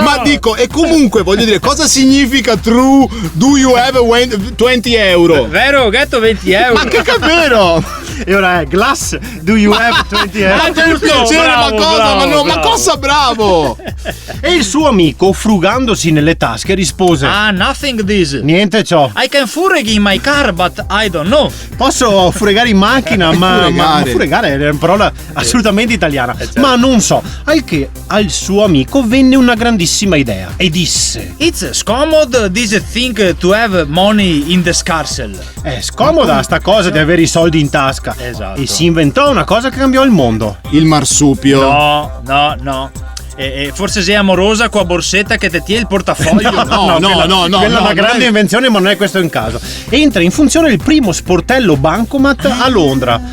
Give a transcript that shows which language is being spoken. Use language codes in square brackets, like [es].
[it] Ma dico, e comunque voglio dire, cosa significa [en] true do you have 20 euro? [it] Vero, ho detto 20 euro. Ma che vero? E ora è Glass, [en] do you have 20 euro? [it] Ma per piacere, ma cosa bravo? E il suo amico, frugandosi nelle tasche, rispose: [en] nothing this. [it] Niente ciò. [en] I can fureg in my car, but I don't know. [it] Posso fregare in macchina, ma fregare è una parola assolutamente italiana. Certo. Ma non so. Al che al suo amico venne una grandissima idea e disse: [en] It's scomodo this thing to have money in the scarsel. [it] È scomoda sta cosa di avere i soldi in tasca. Esatto. E si inventò una cosa che cambiò il mondo. Il marsupio. No. Forse sei amorosa con la borsetta che ti tiene il portafoglio. No, quella è una grande invenzione, ma non è questo in caso. Entra in funzione il primo sportello bancomat a Londra.